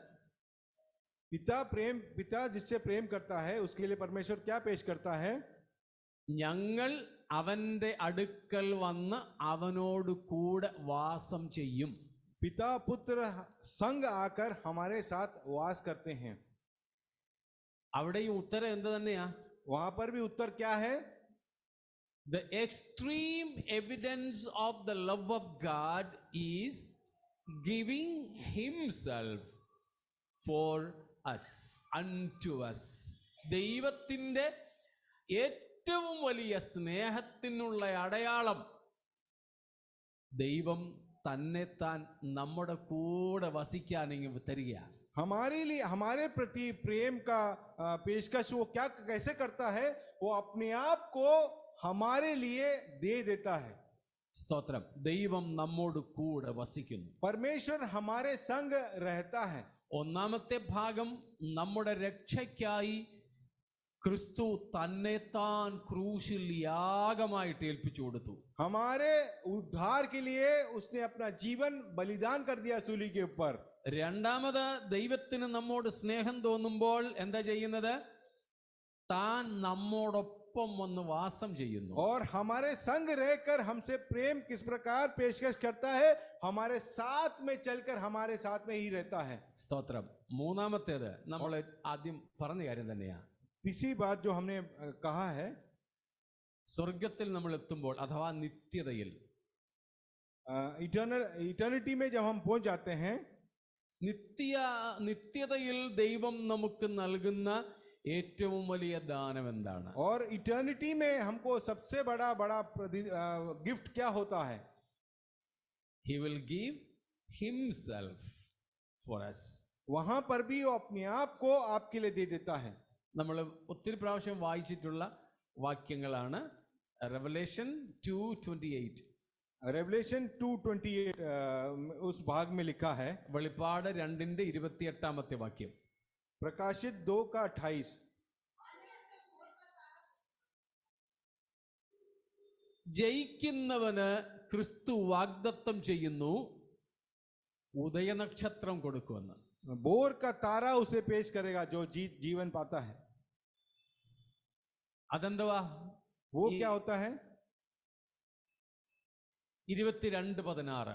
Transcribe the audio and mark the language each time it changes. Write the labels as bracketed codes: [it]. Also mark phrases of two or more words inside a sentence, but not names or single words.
[hi] पिता जिससे प्रेम करता है, उसके लिए परमेश्वर क्या पेश करता है? [ml] ഞങ്ങൾ അവന്റെ അടുക്കൽ വന്ന് അവനോട് കൂടെ വാസം ചെയ്യും. [hi] पिता पुत्र संग आकर हमारे साथ वास करते हैं. [ml] അവിടെയും ഉത്തരം എന്ത് തന്നെയാ? [hi] वहां पर भी उत्तर क्या है? [en] The extreme evidence of the love of God is giving himself for us, unto us. [ml] ദൈവത്തിൻ്റെ ഏറ്റവും വലിയ സ്നേഹത്തിനുള്ള അടയാളം ദൈവം തന്നെ താൻ നമ്മുടെ കൂടെ വസിക്കാനെങ്കിൽ തരിക. [hi] हमारे लिए, हमारे प्रति प्रेम का पेशकश वो क्या कैसे करता है? वो अपने आप को हमारे लिए दे देता है. [ml] സ്തോത്രം. ദൈവം നമ്മോട് കൂടെ വസിക്കുന്നു. [hi] परमेश्वर हमारे संग रहता है. [ml] ഒന്നാമത്തെ ഭാഗം നമ്മുടെ രക്ഷയ്ക്കായി ക്രിസ്തു തന്നെത്താൻ ക്രൂശിൽ യാഗമായിട്ട് ഏൽപ്പിച്ചു കൊടുത്തു. [hi] हमारे उद्धार के लिए उसने अपना जीवन बलिदान कर दिया सूली के ऊपर. [ml] രണ്ടാമത് ദൈവത്തിന് നമ്മോട് സ്നേഹം തോന്നുമ്പോൾ എന്താ ചെയ്യുന്നത്? താൻ നമ്മോടൊപ്പം വന്ന് വാസം ചെയ്യുന്നു. [hi] और हमारे संग रहकर हमसे प्रेम किस प्रकार पेशकश करता है, हमारे साथ में चलकर हमारे साथ में ही रहता है. [ml] സ്തോത്രം. മൂന്നാമത്തേത് നമ്മൾ ആദ്യം പറഞ്ഞ കാര്യം തന്നെയാ. [hi] तीसरी बात जो हमने कहा है, [ml] സ്വർഗത്തിൽ നമ്മൾ എത്തുമ്പോൾ അഥവാ നിത്യതയിൽ [hi] इटर्निटी में जब हम पहुंच जाते हैं, [ml] നിത്യതയിൽ ദൈവം നമുക്ക് നൽകുന്ന ഏറ്റവും വലിയ ദാനം എന്താണ്? [hi] और इटर्निटी में हमको सबसे बड़ा गिफ्ट क्या होता है? [en] He will give himself for us. [hi] वहां पर भी वो अपने आप को आपके लिए दे देता है. [ml] നമ്മൾ ഒത്തിരി പ്രാവശ്യം വായിച്ചിട്ടുള്ള വാക്യങ്ങളാണ്. റെവലേഷൻ 2:28. [hi] रेवलेशन 2:28 उस भाग में लिखा है. [ml] വെളിപ്പാട് 2:28 വാക്യം. [hi] प्रकाशित 2:28. [ml] ജയിക്കുന്നവന് ക്രിസ്തു വാഗ്ദത്തം ചെയ്യുന്നു ഉദയനക്ഷത്രം കൊടുക്കുമെന്ന്. [hi] बोर का तारा उसे पेश करेगा जो जीवन पाता है. [ml] അതെന്തുവാ? [hi] वो क्या होता है? 22:16.